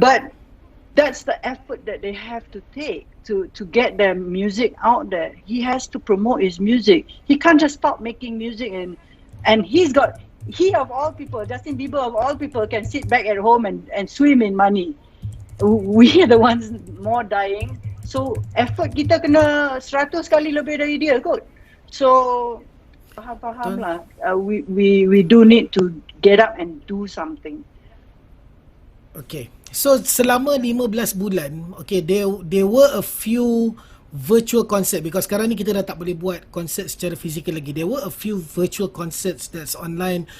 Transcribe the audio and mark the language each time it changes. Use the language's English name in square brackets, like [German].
[English] But that's the effort that they have to take to get their music out there. He has to promote his music. He can't just stop making music and he of all people, Justin Bieber of all people, can sit back at home and swim in money. We are the ones more dying. [Malay] So effort kita kena 100 kali lebih dari dia kot. So faham lah. [English] We do need to get up and do something. Okay. So selama 15 bulan, okay, there were a few [Malay] virtual concert, because sekarang ni kita dah tak boleh buat konsert secara fizikal lagi. [English] There were a few virtual concerts that's online.